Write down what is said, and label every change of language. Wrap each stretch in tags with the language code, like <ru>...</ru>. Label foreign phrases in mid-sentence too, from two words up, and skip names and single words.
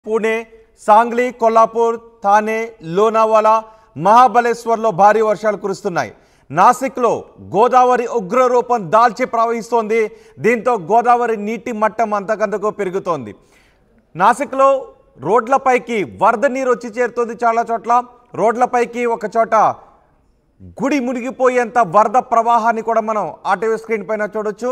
<te>पुणे, सांगली, कोल्हापूर, ठाणे, लोनावाला, महाबलेश्वर భారీ వర్షాలు కురుస్తున్నాయి। నాసిక్లో గోదావరి ఉగ్రరూపం దాల్చి ప్రవహిస్తోంది। దీంతో గోదావరి నీటి మట్టం అంతకంతకు పెరుగుతోంది। నాసిక్లో రోడ్లపైకి వరద నీరు వచ్చి చేరుతోంది। చాలా చోట్ల రోడ్లపైకి ఒక చోట గుడి మునిగిపోయేంత వరద ప్రవాహాన్ని కూడా మనం ఆర్టీవీ స్క్రీన్ పైన చూడొచ్చు।</te>